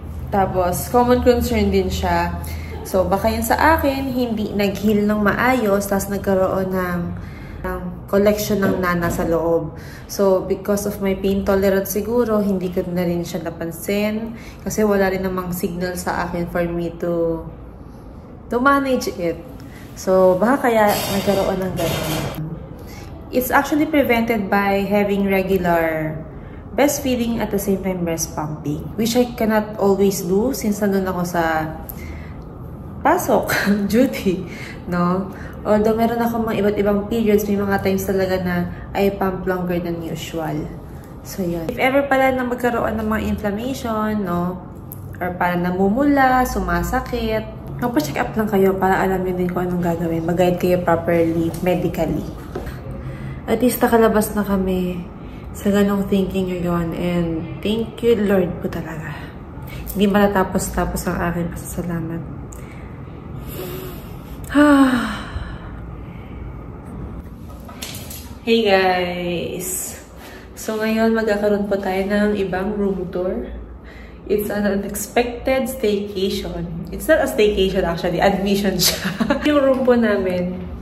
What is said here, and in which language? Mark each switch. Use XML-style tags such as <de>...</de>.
<tl>Tapos, common concern din siya. So, baka yun sa akin, hindi nag-heal ng maayos, tapos nagkaroon ng collection ng nana sa loob.</tl> <en>So, because of my pain tolerance</en> <tl>siguro, hindi ko na rin siya napansin. Kasi wala rin namang signal sa akin</tl> <en>for me to manage it.</en> <tl>So, baka kaya nagkaroon ng ganun.</tl> <en>It's actually prevented by having regular breastfeeding at the same time breast pumping. Which I cannot always do since</en> <tl>nandun ako sa pasok,</tl> <en>duty, no?</en> <tl>Although meron ako mga iba't ibang periods, may mga times talaga na</tl> <en>I pump longer than usual.</en> <tl>So, yun. If ever pala na magkaroon ng mga inflammation, no? Or parang namumula, sumasakit, magpa-check up lang kayo para alam nyo din kung anong gagawin. Mag-guide kayo</tl> <en>properly, medically.</en> <tl>At least nakalabas na kami sa ganong thinking ngayon.</tl> <en>And thank you, Lord</en> <tl>po talaga. Hindi matatapos-tapos ang aking pasasalamat.</tl> <en>Hey guys!</en> <tl>So ngayon magkakaroon po tayo ng ibang room tour.</tl> <en>It's an unexpected staycation. It's not a staycation actually,</en> <tl>admission siya. Yung room po namin,</tl>